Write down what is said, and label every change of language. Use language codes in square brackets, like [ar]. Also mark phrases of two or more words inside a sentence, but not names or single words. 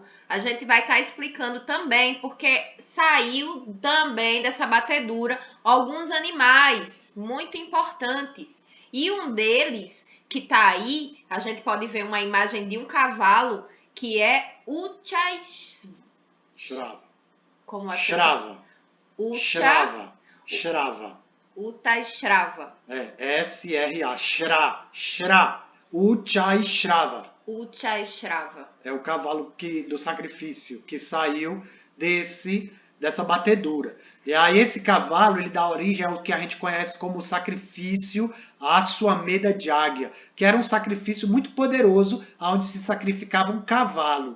[pt] A gente vai estar explicando também, porque saiu também dessa batedura alguns animais muito importantes. E um deles, que está aí, a gente pode ver uma imagem de um cavalo, que é Shrava. Como é que Shrava. Ucha... Shrava. Uttaishrava. S-R-A. Shra. Uttaishrava. Uttaishrava. É o cavalo do sacrifício que saiu dessa batedura. E aí esse cavalo, ele dá origem ao que a gente conhece como sacrifício Ashwamedha Yagya, que era um sacrifício muito poderoso, onde se sacrificava um cavalo.